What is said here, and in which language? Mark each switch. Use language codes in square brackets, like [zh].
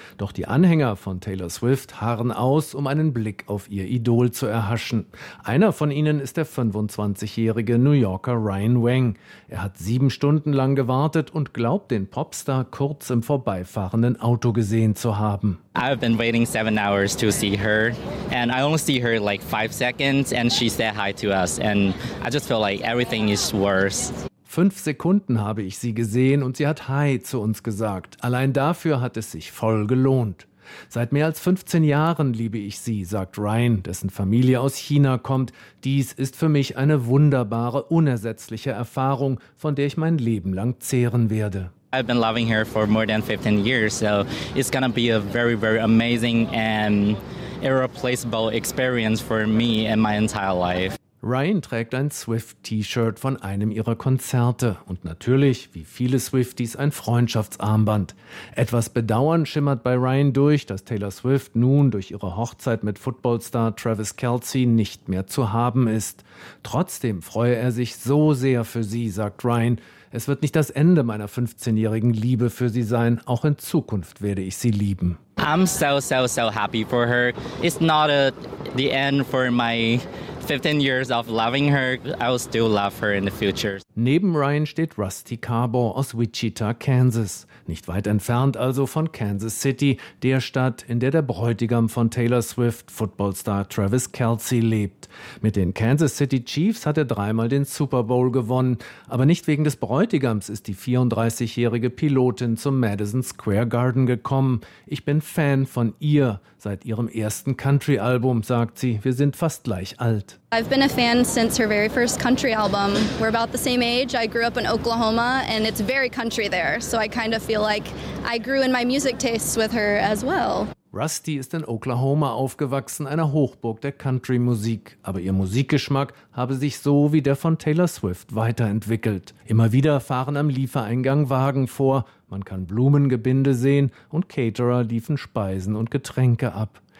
[de] Doch die Anhänger von Taylor Swift harren aus, um einen Blick auf ihr Idol zu erhaschen. Einer von ihnen ist der 25-jährige New Yorker Ryan Wang. Er hat 7 Stunden lang gewartet und glaubt, den Popstar kurz im vorbeifahrenden Auto gesehen zu haben. [en] I've been waiting 7 hours to see her and I only see her like 5 seconds and she said hi to us and I just feel like everything is worse. [de] 5 Sekunden habe ich sie gesehen und sie hat Hi zu uns gesagt. Allein dafür hat es sich voll gelohnt. Seit mehr als 15 Jahren liebe ich sie, sagt Ryan, dessen Familie aus China kommt. Dies ist für mich eine wunderbare, unersetzliche Erfahrung, von der ich mein Leben lang zehren werde. [en] I've been loving her for more than 15 years, so it's gonna be a very, very amazing and irreplaceable experience for me and my entire life. [de] Ryan trägt ein Swift-T-Shirt von einem ihrer Konzerte und natürlich, wie viele Swifties, ein Freundschaftsarmband. Etwas Bedauern schimmert bei Ryan durch, dass Taylor Swift nun durch ihre Hochzeit mit Footballstar Travis Kelce nicht mehr zu haben ist. Trotzdem freue er sich so sehr für sie, sagt Ryan. Es wird nicht das Ende meiner 15-jährigen Liebe für sie sein. Auch in Zukunft werde ich sie lieben. [en] I'm so, so, so happy for her. It's not the end for my 15 years of loving her. I will still love her in the future. [de] Neben Ryan steht Rusty Carbor aus Wichita, Kansas. Nicht weit entfernt also von Kansas City, der Stadt, in der der Bräutigam von Taylor Swift, Footballstar Travis Kelce, lebt. Mit den Kansas City Chiefs hat er 3-mal den Super Bowl gewonnen. Aber nicht wegen des Bräutigams ist die 34-jährige Pilotin zum Madison Square Garden gekommen. Ich bin Fan von ihr seit ihrem ersten Country-Album, sagt sie. Wir sind fast gleich alt. [en] I've been a fan since her very first country album. We're about the same age. I grew up in Oklahoma and it's very country there. So I kind of feel like I grew in my music tastes with her as well. [de] Rusty ist in Oklahoma aufgewachsen, einer Hochburg der Country-Musik. Aber ihr Musikgeschmack habe sich so wie der von Taylor Swift weiterentwickelt. Immer wieder fahren am Liefereingang Wagen vor. Man kann Blumengebinde sehen und Caterer liefern Speisen und Getränke ab.